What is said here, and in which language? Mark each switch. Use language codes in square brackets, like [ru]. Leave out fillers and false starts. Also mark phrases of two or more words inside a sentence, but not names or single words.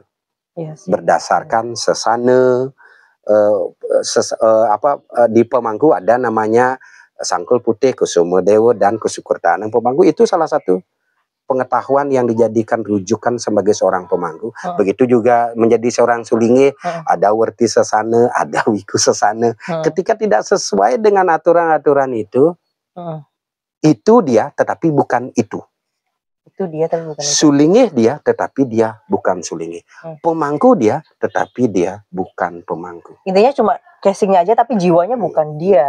[id] Berdasarkan sesana, di Pemangku ada namanya Sangkul Putih, Kusuma Dewa, dan Kusukurtaan. Pemangku itu salah satu pengetahuan yang dijadikan rujukan sebagai seorang pemangku. Begitu juga menjadi seorang sulingih, ada werti sesana, ada wiku sesana. Ketika tidak sesuai dengan aturan-aturan itu, Itu dia, tetapi bukan itu. Itu dia tapi bukan itu. Sulingih dia, tetapi dia bukan sulingih. Pemangku dia, tetapi dia bukan pemangku. Intinya cuma casingnya aja tapi jiwanya bukan dia.